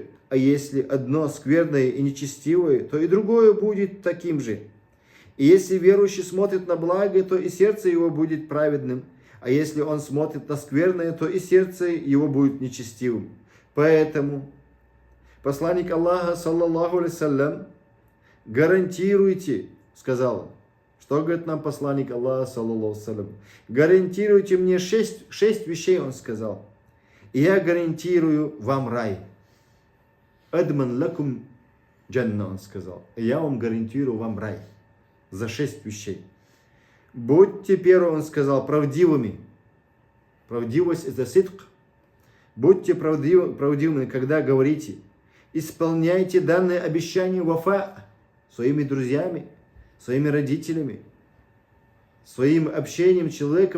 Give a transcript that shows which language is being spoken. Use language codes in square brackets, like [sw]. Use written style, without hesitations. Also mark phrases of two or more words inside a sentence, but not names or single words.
[ru] А если одно скверное и нечестивое, то и другое будет таким же. И если верующий смотрит на благо, то и сердце его будет праведным. А если он смотрит на скверное, то и сердце его будет нечестивым. Поэтому посланник Аллаха, [ar] صلى الله عليه وسلم, [ru] гарантируйте, сказал, что говорит нам посланник Аллаха, [ar] صلى الله عليه وسلم, [ru] гарантируйте мне 6 вещей, он сказал, и я гарантирую вам рай. [ar] أضمن لكم الجنة, [ru] он сказал, и я вам гарантирую вам рай. За 6 вещей. Будьте, первый он сказал, правдивыми. Правдивость это сидк. Будьте правдивыми, когда говорите. Исполняйте данное обещание вафа своими друзьями, своими родителями, своим общением с человеком.